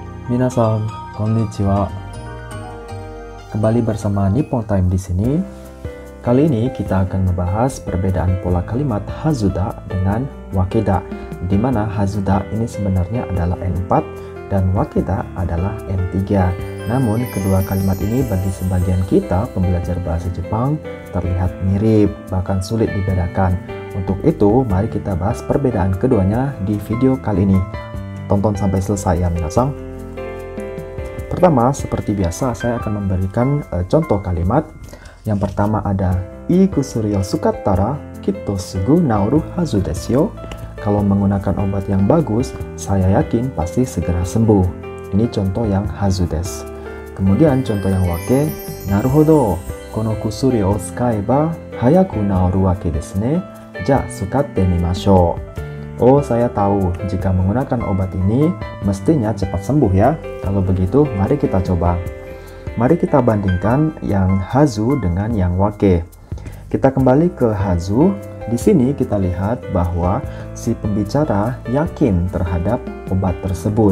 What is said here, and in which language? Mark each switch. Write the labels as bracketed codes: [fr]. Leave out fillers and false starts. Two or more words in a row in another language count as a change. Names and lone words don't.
[ja] みなさん、こんにちは. [id] Kembali bersama Nippon Time di sini. Kali ini kita akan membahas perbedaan pola kalimat hazuda dengan wakeda, di mana hazuda ini sebenarnya adalah N4 dan wakeda adalah N3. Namun kedua kalimat ini bagi sebagian kita pembelajar bahasa Jepang terlihat mirip, bahkan sulit dibedakan. Untuk itu, mari kita bahas perbedaan keduanya di video kali ini. Tonton sampai selesai ya minasan. Pertama, seperti biasa saya akan memberikan contoh kalimat. Yang pertama ada [ja] いい薬をすかったらきっとすぐ治るはずですよ. [id] Kalau menggunakan obat yang bagus, saya yakin pasti segera sembuh. Ini contoh yang [ja] はずです. [id] Kemudian contoh yang [ja] わけ、なるほど、この薬を使えば早く治るわけですね. じゃ、すかってみましょう. [id] Oh, saya tahu jika menggunakan obat ini mestinya cepat sembuh ya. Kalau begitu, mari kita coba. Mari kita bandingkan yang hazu dengan yang wake. Kita kembali ke hazu. Di sini kita lihat bahwa si pembicara yakin terhadap obat tersebut.